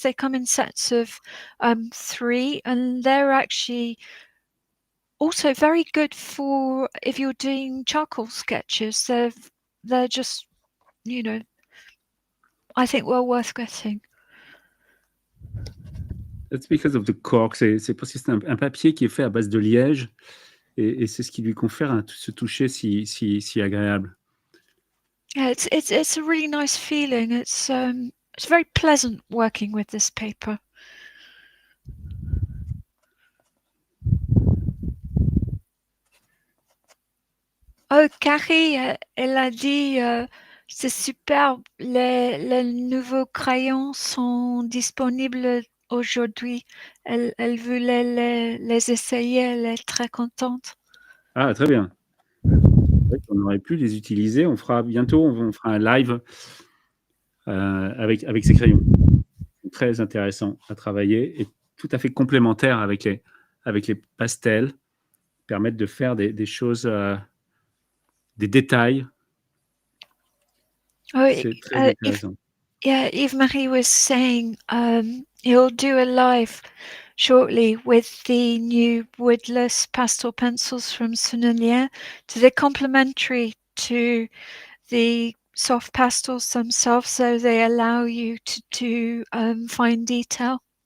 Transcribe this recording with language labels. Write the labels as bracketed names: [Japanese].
[English] They come in sets of 3, and they're actually also very good for if you're doing charcoal sketches. They're just, you know, I think well worth getting. That's because of the cork. [French] C'est parce que c'est un papier qui est fait à base de liège et c'est ce qui lui confère ce toucher si agréable. [English] Yeah, it's a really nice feeling. It's very pleasant working with this paper. [French] Oh, Carrie, elle a dit c'est superbe, les nouveaux crayons sont disponibles aujourd'hui. Elle voulait les essayer, elle est très contente. Ah, très bien. On aurait pu les utiliser. On fera bientôt, on fera un live avec ces crayons. Très intéressant à travailler et tout à fait complémentaire avec les pastels, permettent de faire des choses, des détails. Oh, C'est très intéressant. [English] Yves-Marie was saying he'll do a live shortly with the new woodless pastel pencils from Sennelier. So they're complementary to the soft pastels themselves, so they allow you to do fine detail.